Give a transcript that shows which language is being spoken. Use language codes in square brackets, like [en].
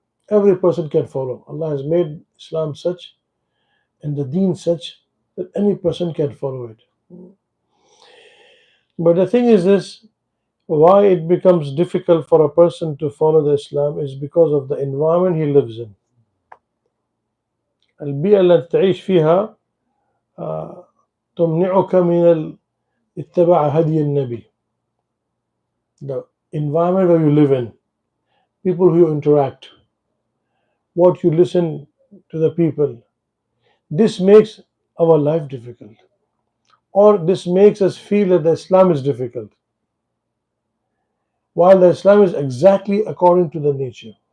[en] Every person can follow. Allah has made Islam such and the deen such that any person can follow it. But the thing is this, why it becomes difficult for a person to follow the Islam is because of the environment he lives in. [ar] البيئة التي تعيش فيها تمنعك من اتباع هدي النبي. [en] The environment where you live in, people who you interact, what you listen to the people, this makes our life difficult, or this makes us feel that the Islam is difficult, while the Islam is exactly according to the nature.